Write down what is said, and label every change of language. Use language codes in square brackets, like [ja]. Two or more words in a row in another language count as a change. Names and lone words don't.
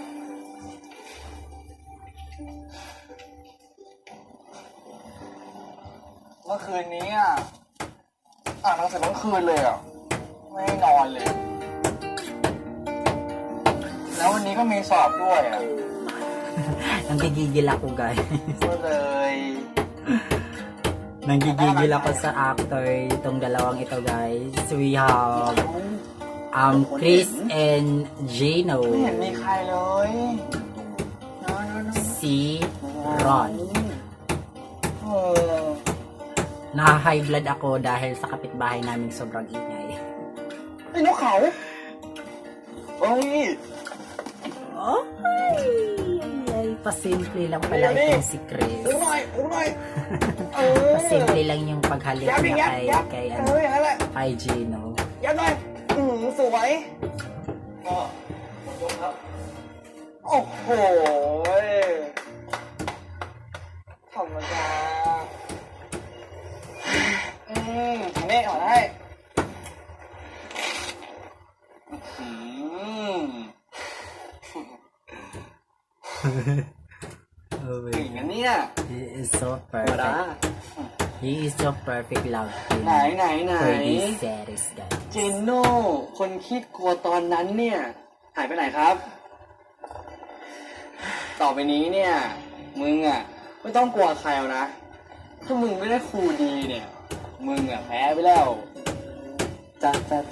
[th] เมื่อคืนนี้อ่ะ อ่านหนังสือทั้งคืนเลยอ่ะ ไม่ได้นอนเลย แล้ววันนี้ก็มีสอบด้วยอ่ะ [tl] Nanggigigil ako guys. [th] ก็เลย [tl] Nanggigigil ako sa actor itong dalawang ito guys. [en] We have Chris and Gino. [th] ไม่เห็นมีใครเลยนอน [tl] Si Ron. [th] เออ [tl] Na-high blood ako dahil sa kapitbahay namin sobrang ingay. [th] ไอ้นกเขาเฮ้ย [tl] Ay, pasimple lang pala itong si Chris. [th] ดูหน่อยดูหน่อยเออ [tl] Pasimple lang yung paghalik [th] ยับ [tl] niya [th] ยับ [tl] kay [th] เอออย่างนั้นแหละ [tl] kay Gino. [th] ยับหน่อยสวยก็ยกครับ โอ้โหธรรมดาอันนี้ถอดให้ [en] Oh [th] เก่ง [en] my [th] นะเนี่ย [en] He is so [th] ธรรมดา [en] perfect. He is so perfect love team [th] ไหน [en] for this series guys. [th] เจนโน่คนคิดกลัวตอนนั้นเนี่ย หายไปไหนครับ ต่อไปนี้เนี่ย มึงอ่ะ ไม่ต้องกลัวใครแล้วนะ ถ้ามึงไม่ได้ครูดีเนี่ย มึงอ่ะแพ้ไปแล้วจ้า